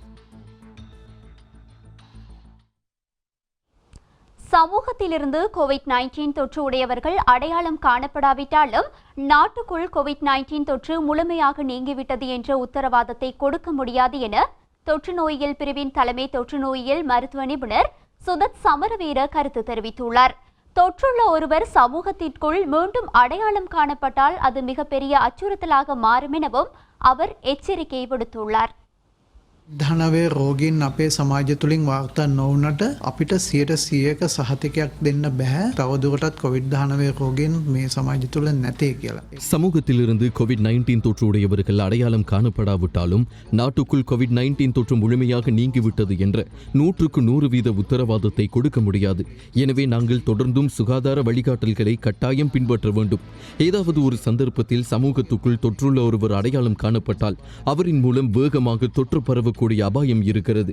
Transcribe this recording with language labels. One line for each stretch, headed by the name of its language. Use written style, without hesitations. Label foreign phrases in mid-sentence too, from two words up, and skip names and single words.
Tamil: சமூகத்திலிருந்து கோவிட்-19 தொற்று உடையவர்கள் அடையாளம் காணப்படாவிட்டாலும் நாட்டுக்குள் கோவிட்-19 தொற்று முழுமையாக நீங்கிவிட்டது என்ற உத்தரவாதத்தை கொடுக்க முடியாது என தொற்று நோயியல் பிரிவின் தலைமை தொற்று நோயியல் மருத்துவ நிபுணர் சுதத் சமரவீர கருத்து தெரிவித்துள்ளார். தொற்றுள்ள ஒருவர் சமூகத்திற்குள் மீண்டும் அடையாளம் காணப்பட்டால் அது மிகப்பெரிய அச்சுறுத்தலாக மாறும் எனவும் அவர் எச்சரிக்கை விடுத்துள்ளார்.
Sinhala: ධනවේ රෝගීන් අපේ සමාජ තුළින් වාර්තා නොවුනට අපිට 100%ක සහතිකයක් දෙන්න බැහැ තවදුරටත් COVID-19 රෝගීන් මේ සමාජ තුළ නැතේ කියලා.
Tamil: சமூகத்திலிருந்து கோவிட்-19 தொற்று உடையவர்கள் அடையாளம் காணப்படாவிட்டாலும் நாட்டுக்குள் கோவிட்-19 தொற்று முழுமையாக நீங்கிவிட்டது என்ற 100% உத்தரவாதத்தை கொடுக்க முடியாது. எனவே நாங்கள் தொடர்ந்தும் சுகாதார வழிகாட்டல்களை கட்டாயம் பின்பற்ற வேண்டும். ஏதாவது ஒரு சந்தர்ப்பத்தில் சமூகத்துக்குள் தொற்றுள்ள ஒருவர் அடையாளம் காணப்பட்டால் அவரின் மூலம் வேகமாக தொற்று பரவக்கூடிய அபாயம் இருக்கிறது.